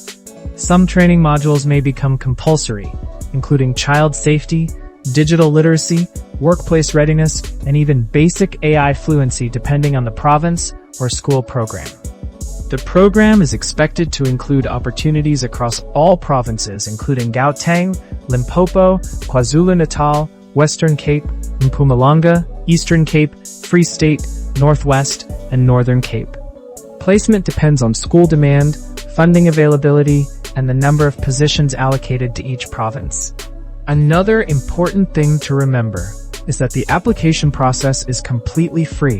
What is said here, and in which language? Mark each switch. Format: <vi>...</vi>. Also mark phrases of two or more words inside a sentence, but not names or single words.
<en>Some training modules may become compulsory, including child safety, digital literacy, workplace readiness, and even basic AI fluency depending on the province or school program. The program is expected to include opportunities across all provinces including Gauteng, Limpopo, KwaZulu-Natal, Western Cape, Mpumalanga, Eastern Cape, Free State, Northwest, and Northern Cape. Placement depends on school demand, funding availability, and the number of positions allocated to each province. Another important thing to remember is that the application process is completely free.</en>